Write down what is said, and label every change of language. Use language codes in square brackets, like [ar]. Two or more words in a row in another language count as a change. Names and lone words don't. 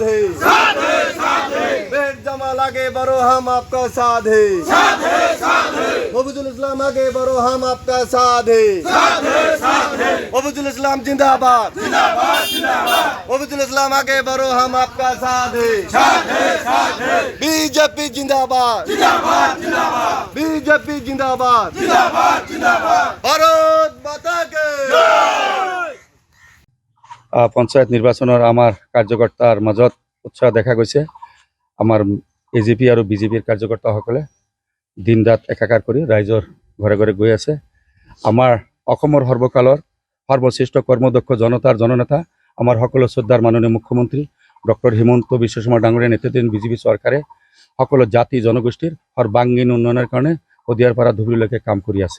[hi] है मेयर जमाल आगे बढ़ो हम आपका साथ है मफूजुल इस्लाम आगे बढ़ो हम आपका साथ है मफूजुल इस्लाम जिंदाबाद जिंदाबाद जिंदाबाद मफूजुल इस्लाम आगे बढ़ो हम आपका साथ है बीजेपी जिंदाबाद जिंदाबाद जिंदाबाद बीजेपी जिंदाबाद जिंदाबाद जिंदाबाद भारत माता की जय। [as] পঞ্চায়ত নিৰ্বাচনৰ আমাৰ কাৰ্যকৰ্তাৰ মাজত উৎসাহ দেখা গৈছে। আমাৰ এজিপি আৰু বিজেপিৰ কাৰ্যকৰ্তাসকলে দিন ৰাত একাকাৰ কৰি ৰাইজৰ ঘৰে ঘৰে গৈ আছে। আমাৰ অসমৰ সৰ্বকালৰ সৰ্বশ্ৰেষ্ঠ কৰ্মদক্ষ জনতাৰ জননেতা আমাৰ সকলো শ্ৰদ্ধাৰ মাননীয় মুখ্যমন্ত্ৰী ডক্টৰ হিমন্ত বিশ্ব শৰ্মা ডাঙৰীয়া নেতৃত্বাধীন বিজেপি চৰকাৰে সকলো জাতি জনগোষ্ঠীৰ সৰ্বাংগীন উন্নয়নৰ কাৰণে শদিয়াৰ পৰা ধুবুৰীলৈকে কাম কৰি আছে।